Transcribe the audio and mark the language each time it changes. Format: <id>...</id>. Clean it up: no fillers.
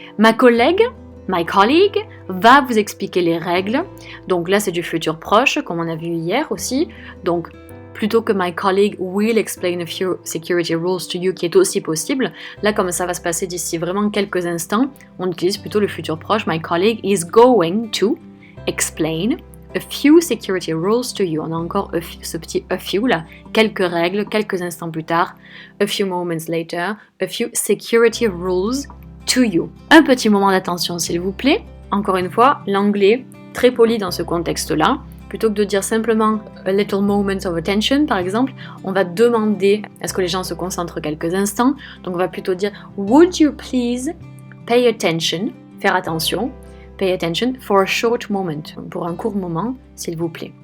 <fr>Ma collègue,</fr> <en>my colleague,</en> <fr>va vous expliquer les règles. Donc là, c'est du futur proche, comme on a vu hier aussi. Donc plutôt que</fr> <en>my colleague will explain a few security rules to you,</en> <fr>qui est aussi possible. Là, comme ça va se passer d'ici vraiment quelques instants, on utilise plutôt le futur proche.</fr> <en>My colleague is going to explain a few security rules to you.</en> <fr>On a encore ce petit a few là. Quelques règles, quelques instants plus tard.</fr> <en>A few moments later, a few security rules to you.</en> <fr>Un petit moment d'attention s'il vous plaît. Encore une fois, l'anglais, très poli dans ce contexte-là. Plutôt que de dire simplement</fr> <en>a little moment of attention,</en> <fr>par exemple, on va demander à ce que les gens se concentrent quelques instants. Donc on va plutôt dire</fr> <en>would you please pay attention,</en> <fr>faire attention,</fr> <en>pay attention for a short moment,</en> <fr>pour un court moment, s'il vous plaît.</fr>